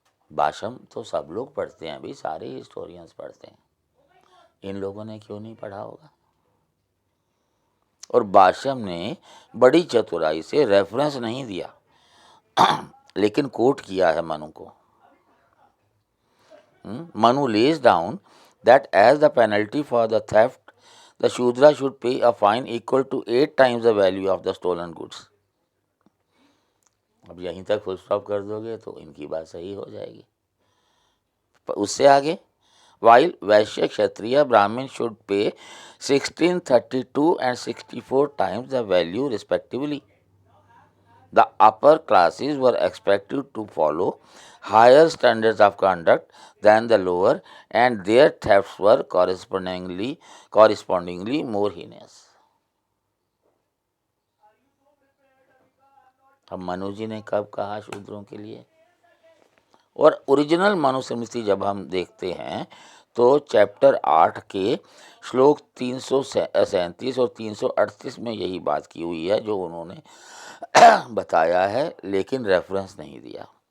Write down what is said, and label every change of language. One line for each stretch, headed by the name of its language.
Hindi: भाषम तो सब लोग पढ़ते हैं, अभी सारे हिस्टोरियंस पढ़ते हैं, इन लोगों ने क्यों नहीं पढ़ा होगा। और भाषम ने बड़ी चतुराई से रेफरेंस नहीं दिया लेकिन कोट किया है मनु को।
English: Manu lays down that as the penalty for the theft, the Shudra should pay a fine equal to 8 times the value of the stolen goods.
Hindi: अब यहीं तक फुल स्टॉप कर दोगे तो इनकी बात सही हो जाएगी। उससे आगे,
English: while Vaishya, Kshatriya, Brahmin should pay 16, 32 and 64 times the value respectively. The upper classes were expected to follow higher standards of conduct than the lower, and their thefts were correspondingly more heinous.
Hindi: अब मनु जी ने कब कहा शूद्रों के लिए? और ओरिजिनल मनुस्मृति जब हम देखते हैं तो चैप्टर 8 के श्लोक 337 और 338 में यही बात की हुई है जो उन्होंने बताया है, लेकिन रेफरेंस नहीं दिया।